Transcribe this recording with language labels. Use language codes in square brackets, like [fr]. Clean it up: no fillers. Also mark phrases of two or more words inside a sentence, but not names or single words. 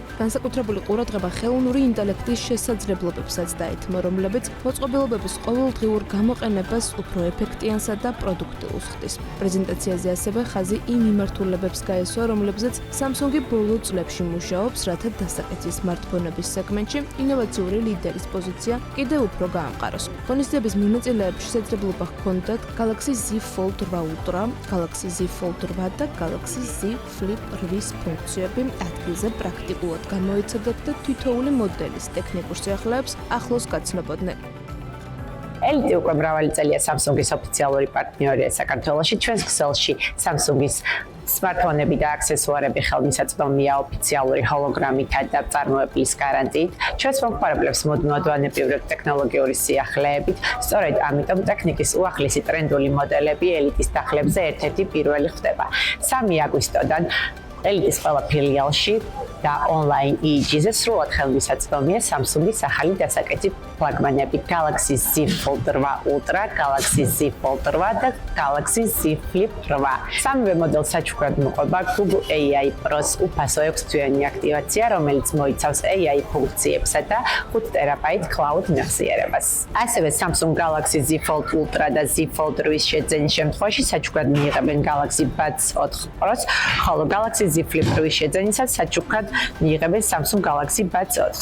[ka] განსაკუთრებული ყურადღება ხელოვნური ინტელექტის შესაძლებლობებსაც დაეთმო, რომლებიც მოწყობილობების ყოველდღიურ გამოყენებას უფრო ეფექტიანსა და პროდუქტიულს ხდის. პრეზენტაციაზე ასევე ხაზი იმ მიმართულებებს გაესვა, რომლებზეც Samsung-ი ბოლო წლებში მუშაობს, რათა დასაკეცი სმარტფონების სეგმენტში ინოვაციური ლიდერის პოზიცია კიდევ უფრო გაამყაროს. ღონისძიების მიმოწილეებს შესაძლებლობა ჰქონდათ Galaxy Z Fold 8 Ultra, Galaxy Z Fold 8 და Galaxy Z Flip 8 ფუნქციები ადგილზე პრაქტიკულად გამოიცადოთ და თითოეული მოდელის ტექნიკურ სიახლეებს ახლოს გაცნობოდნენ. ელიტი უკვე მრავალი წელია Samsung-ის ოფიციალური პარტნიორია საქართველოში. ჩვენს ქსელში Samsung-ის სმარტფონები და აქსესუარები ხელმისაწვდომია ოფიციალური ჰოლოგრამითა და წარმოებლის გარანტიით. ჩვენს მომხმარებლებს მოდმოდვანებრივად ტექნოლოგიური სიახლეებით. სწორედ ამიტომ ტექნიკის უახლესი ტრენდული მოდელები ელიტის დახლებზე ერთ-ერთი პირველი ხდება. 3 აგვისტოდან ელიტის ყველა ფილიალში და ონლაინ EEG-ზე სრულად ხელმისაწვდომია Samsung-ის ახალი დასაკეცი ფლაგმანები Galaxy Z Fold 8 Ultra, Galaxy Z Fold 8 და Galaxy Z Flip 8. სამივე მოდელს საჩუქრად მოყვება Google AI Pro-ს უფასო 6-თვიანი აქტივაცია, რომელიც მოიცავს AI ფუნქციებსა და 5 ტერაბაიტ cloud მეხსიერებას. ასევე Samsung Galaxy Z Fold Ultra და Z Fold 8-ის შეძენის შემთხვევაში საჩუქრად მიიღებენ Galaxy Buds 4 Pro-ს, ხოლო Galaxy Z Flip 8-ის შეძენისას საჩუქრად მიიღებენ Samsung Galaxy Buds 4-ს.